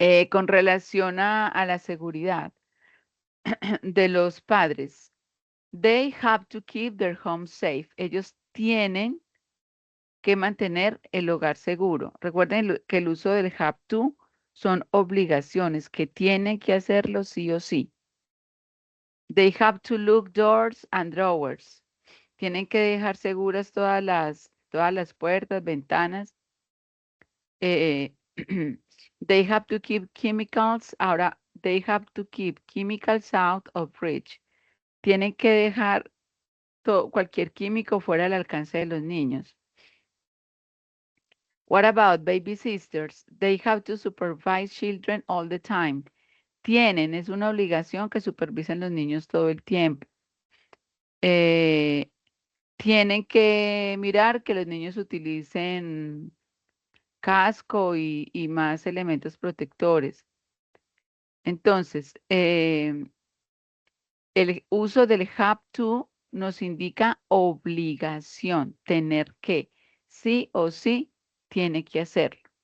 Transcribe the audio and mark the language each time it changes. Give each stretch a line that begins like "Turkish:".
Spanish: Con relación a la seguridad de los padres,
English: they have to keep their home safe.
Spanish: Ellos tienen que mantener el hogar seguro. Recuerden que el uso del have to son obligaciones que tienen que hacerlo sí o sí.
English: They have to lock doors and drawers.
Spanish: Tienen que dejar seguras todas las puertas, ventanas.
English: They have to keep chemicals.
Spanish: Ahora,
English: they have to keep chemicals out of reach.
Spanish: Tienen que dejar cualquier químico fuera del alcance de los niños.
English: What about baby sisters? They have to supervise children all the time.
Spanish: Tienen, es una obligación que supervisen los niños todo el tiempo. Tienen que mirar que los niños utilicen casco y más elementos protectores. Entonces, el uso del have to nos indica obligación, tener que, sí o sí, tiene que hacerlo.